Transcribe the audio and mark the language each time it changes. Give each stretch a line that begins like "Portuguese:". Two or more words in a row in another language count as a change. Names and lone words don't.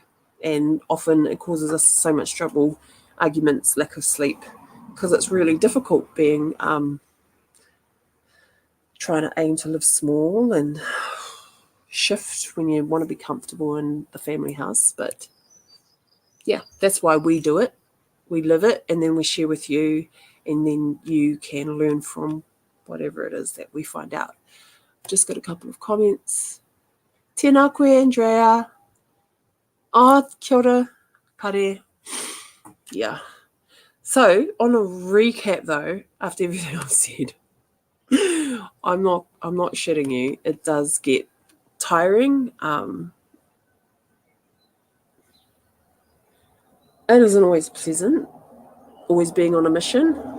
English: And often it causes us so much trouble, arguments, lack of sleep, because it's really difficult being trying to aim to live small and shift when you want to be comfortable in the family house. But yeah, that's why we do it. We live it and then we share with you, and then you can learn from whatever it is that we find out. Just got a couple of comments.
Māori: Tēnā koe, Andrea. Oh, kia ora, pare.
English: Yeah. So, on a recap though, after everything I've said, I'm not shitting you. It does get tiring. It isn't always pleasant, always being on a mission.